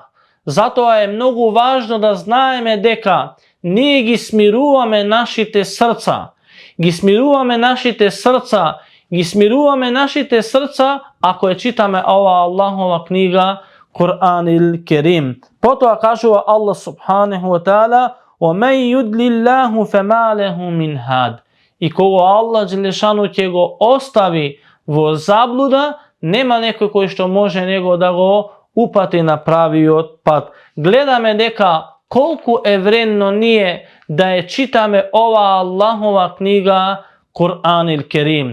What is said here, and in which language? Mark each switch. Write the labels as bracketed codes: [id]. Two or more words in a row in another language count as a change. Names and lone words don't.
[mk] Затоа е многу важно да знаеме дека ние ги смируваме нашите срца. Ги смируваме нашите срца ако ја читаме ова Аллахова книга Кур'ан ил Керим. Потоа кажува [ar] Аллах سبحانه وتعالى: وَمَنْ يُضْلِ اللَّهُ فَمَا لَهُ مِنْ هَادٍ. [mk] И кога Аллах Желешану ќе го остави во заблуда, нема некој кој што може него да го упати на правиот пат. Гледаме дека колку е вредно ние да ја читаме ова Аллахова книга Кур'ан ил Керим.